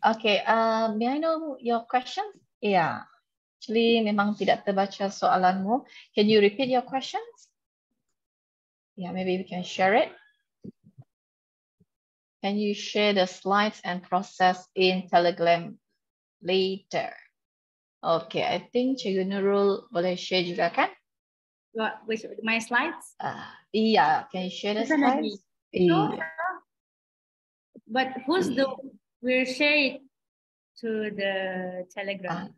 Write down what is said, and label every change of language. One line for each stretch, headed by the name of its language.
English: Okay, may I know your questions? Yeah, actually
Malay: memang tidak terbaca soalanmu.
English: Can you repeat your questions? Yeah, maybe we can share it. Can you share the slides and process in Telegram later? Okay, I think Cikgu Nurul
Malay: boleh share juga kan?
English: Which my slides? Yeah, can you share the slides? Yeah. But who's will share it to the Telegram?